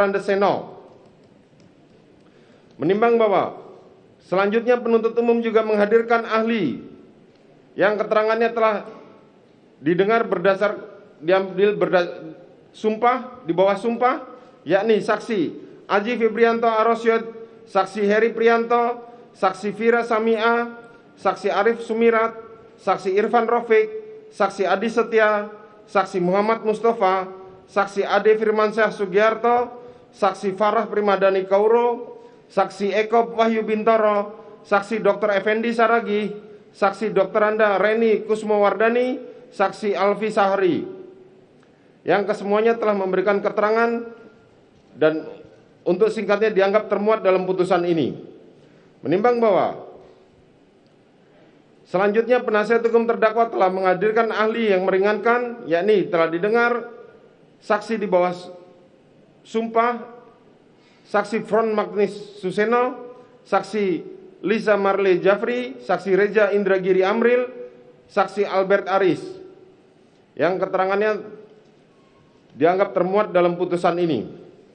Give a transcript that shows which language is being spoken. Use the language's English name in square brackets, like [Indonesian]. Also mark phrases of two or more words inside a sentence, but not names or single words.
[Indonesian] Andeseno. Menimbang bahwa selanjutnya penuntut umum juga menghadirkan ahli yang keterangannya telah didengar diambil sumpah di bawah sumpah, yakni saksi Aji Febrianto Arosyod, saksi Heri Prianto, saksi Vira Samia, saksi Arif Sumirat, saksi Irfan Rofik, saksi Adi Setia, saksi Muhammad Mustafa, saksi Ade Firmansyah Sugiarto, saksi Farah Primadani Kauro, saksi Eko Wahyu Bintoro, saksi Dr. Effendi Saragi, saksi Dr. Anda Reni Kusmowardani, saksi Alfi Sahri, yang kesemuanya telah memberikan keterangan dan untuk singkatnya dianggap termuat dalam putusan ini. Menimbang bahwa selanjutnya penasihat hukum terdakwa telah menghadirkan ahli yang meringankan, yakni telah didengar saksi di bawah sumpah, saksi Front Magnis Suseno, saksi Lisa Marley Jafri, saksi Reza Indragiri Amril, saksi Albert Aris, yang keterangannya dianggap termuat dalam putusan ini.